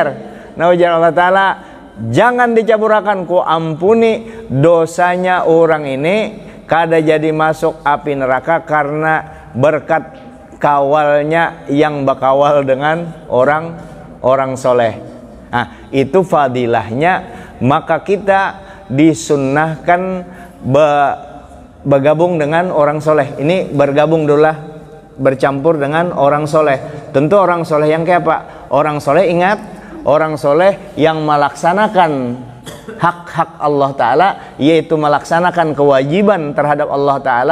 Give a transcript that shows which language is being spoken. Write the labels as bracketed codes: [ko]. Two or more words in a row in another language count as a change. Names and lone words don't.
[bjn] Nah ujar Allah Ta'ala, jangan dicaburakan, ku ampuni dosanya orang ini kada jadi masuk api neraka karena berkat kawalnya yang bakawal dengan orang soleh. [id] Nah itu fadilahnya. Maka kita disunnahkan bergabung dengan orang soleh. Ini bergabung dulu, bercampur dengan orang soleh. Tentu orang soleh yang kayak apa? Orang soleh, ingat, orang soleh yang melaksanakan hak-hak Allah Ta'ala, yaitu melaksanakan kewajiban terhadap Allah Ta'ala.